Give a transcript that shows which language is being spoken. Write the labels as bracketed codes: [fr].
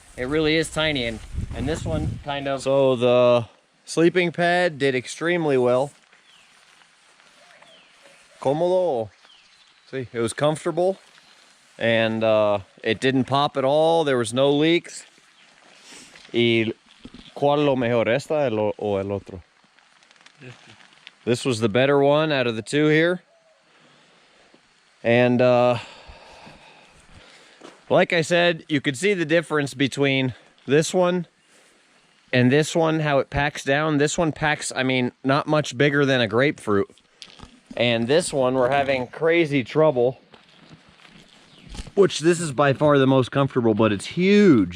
[en] It really is tiny, and this one kind of... So the sleeping pad did extremely well. Cómodo. See, it was comfortable, and it didn't pop at all. There was no leaks. [es] Y ¿cuál lo mejor, esta o el otro? [en] This was the better one out of the two here. And like I said, you could see the difference between this one and this one, how it packs down. This one packs, I mean, not much bigger than a grapefruit. And this one, we're having crazy trouble, which this is by far the most comfortable, but it's huge.